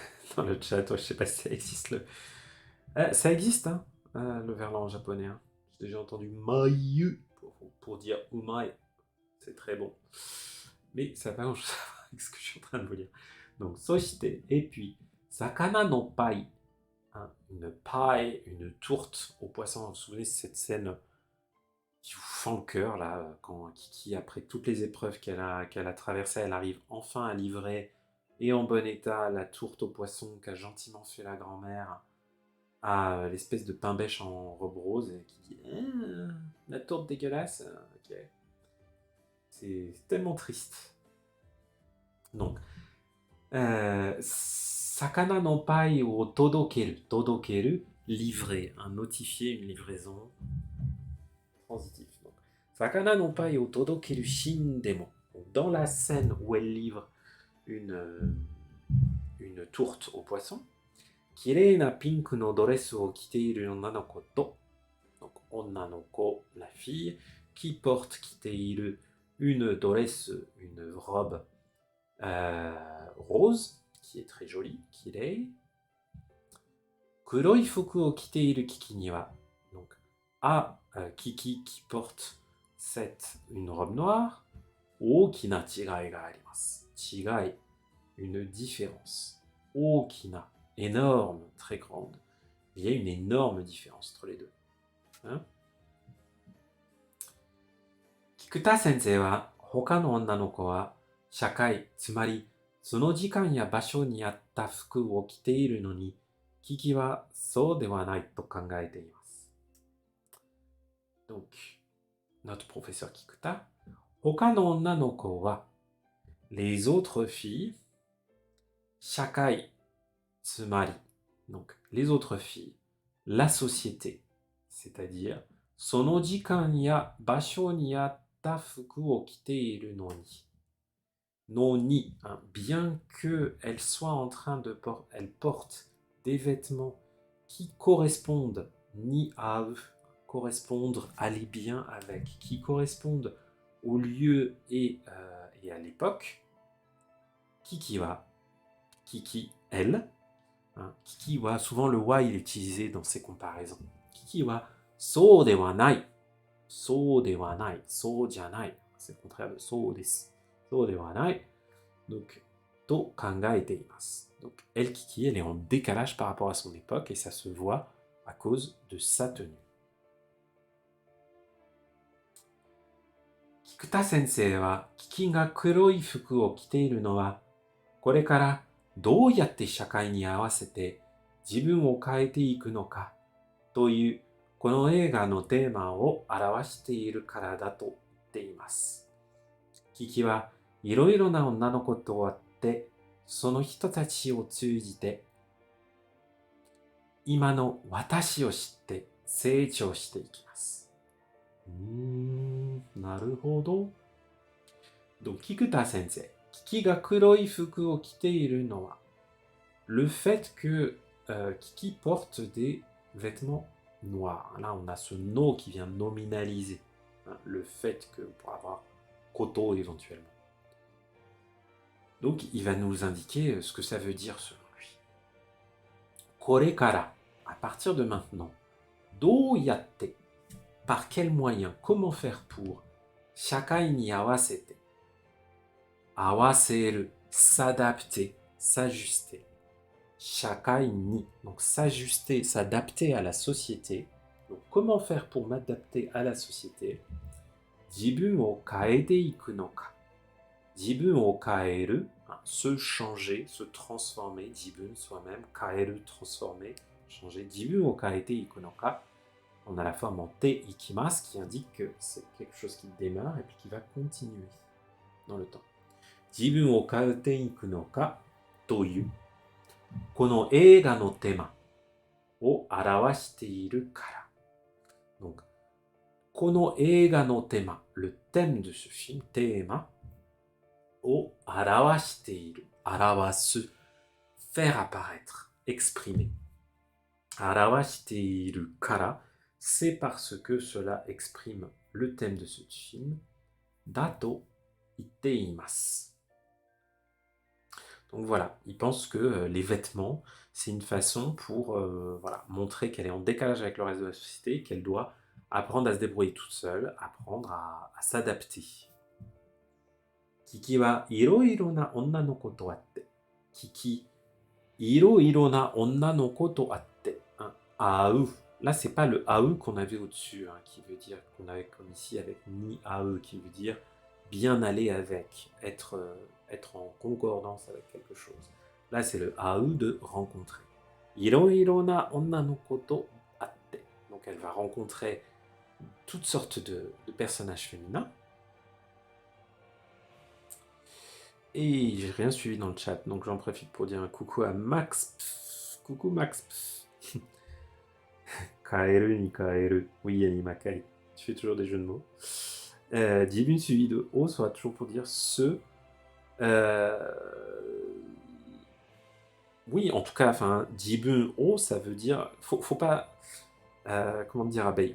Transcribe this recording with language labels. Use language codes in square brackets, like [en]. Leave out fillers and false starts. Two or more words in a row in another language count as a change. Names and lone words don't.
[fr] dans le chat. Je sais pas si ça existe. Ça existe, hein, le verlan en japonais. Hein. J'ai déjà entendu mayu pour dire umai. C'est très bon. Mais ça n'a pas grand-chose à voir avec ce que je suis en train de vous dire. Donc, soshite, et puis, [ja] 魚のパイ. [fr] Hein, une paille, une tourte au poisson. Vous vous souvenez de cette scène qui vous fend le cœur, là, quand Kiki, après toutes les épreuves qu'elle a traversées, elle arrive enfin à livrer, et en bon état, la tourte au poisson qu'a gentiment fait la grand-mère à l'espèce de pain-bêche en robe rose, et qui dit la tourte dégueulasse, ok. C'est tellement triste. Donc, [ja] 魚のパイを届ける. Todokeru, [fr] livrer, notifier une livraison. Transitif. Donc, [ja] 魚のパイを届けるシーンでも. [fr] Dans la scène où elle livre une tourte au poisson, [ja] きれいなピンクのドレスを着ている女の子と. Donc, 女の子, [fr] la fille, qui porte kiteiru une dress, une robe rose, qui est très jolie, [ja] kirei. 黒い服を着ているキキには. [fr] Donc, Kiki qui porte une robe noire. [ja] 大きな違いがあります. Chigai, [fr] une différence. Okina, énorme, très grande. Il y a une énorme différence entre les deux. Hein? [ja] 菊田先生は、他の女の子は, 社会、つまり, その時間や場所に合った服を着ているのに、キキはそうではないと考えています。 [fr] Donc, notre professeur Kikuta, [ja] 他の女の [fr] 子は、les autres filles, [ja] 社会、つまり、 [fr] donc les autres filles, la société, c'est-à-dire, [ja] その時間や場所に合った服を着ているのに。Noni, [fr] hein, bien qu'elle soit en train de porter, elle porte des vêtements qui correspondent ni à eux, correspondent, aller bien avec, qui correspondent au lieu et à l'époque. [ja] Kiki wa, [fr] Kiki, elle, hein, [ja] Kiki wa, [fr] souvent le wa il est utilisé dans ces comparaisons. [ja] キキは、そうではない、そうではない、そうじゃない, [fr] c'est le contraire de [ja] そうです. そうではない. Donc, と考えています. [fr] Donc, elle, Kiki, elle est en décalage par rapport à son époque et ça se voit à cause de sa tenue. [ja] 菊田先生は、キキが黒い服を着ているのは, これからどうやって社会に合わせて自分を変えていくのかというこの映画のテーマを表しているからだと言っています。キキはいろいろな女の子と会って、その人たちを通じて、今の私を知って成長していきます。なるほど。Donc, 菊田先生、キキが黒い服を着ているのは, [fr] le fait que Kiki porte des vêtements noirs. Là, on a ce no qui vient nominaliser hein, le fait que pour avoir koto éventuellement. Donc, il va nous indiquer ce que ça veut dire selon lui. Korekara, à partir de maintenant, [ja] どうやって, [fr] par quel moyen, comment faire pour, [ja] 社会に合わせて、合わせる, [fr] s'adapter, s'ajuster, [ja] 社会に, [fr] donc s'ajuster, s'adapter à la société. Donc, comment faire pour m'adapter à la société? [ja] 自分を変えていくのか。自分を変える, [fr] se changer, se transformer, jibun soi-même, kaeru transformer, changer, [ja] 自分を変えていくのか. [fr] On a la forme en [ja] ていきます [fr] qui indique que c'est quelque chose qui démarre et puis qui va continuer dans le temps. [ja] 自分を変えていくのかという、この映画のテーマを表しているから. [fr] Donc, [ja] この映画のテーマ, [fr] le thème de ce film, tema, [ja] を表している、表す, [fr] faire apparaître, exprimer. [ja] 表しているから, [fr] c'est parce que cela exprime le thème de ce film, [ja] だと言っています. [fr] Donc voilà, il pense que les vêtements, c'est une façon pour voilà, montrer qu'elle est en décalage avec le reste de la société, qu'elle doit apprendre à se débrouiller toute seule, apprendre à s'adapter. [ja] キキはいろいろな女の子と会って. キキ、いろいろな女の子と会って. [fr] Hein, aou. Là, c'est pas le aou qu'on avait au-dessus, hein, qui veut dire qu'on avait comme ici avec [ja] に合う, [fr] qui veut dire bien aller avec, être en concordance avec quelque chose. Là, c'est le aou de rencontrer. [ja] いろいろな女の子と会って. [fr] Donc, elle va rencontrer toutes sortes de personnages féminins. Et j'ai rien suivi dans le chat, donc j'en profite pour dire un coucou à Max. Coucou Max. [ja] 変えるに変える. [fr] Oui, Animakai. Tu fais toujours des jeux de mots. Jibun suivi de O sera toujours pour dire ce. Oui, en tout cas, enfin, [ja] 自分を, [fr] ça veut dire. Faut pas. Comment dire, abeille.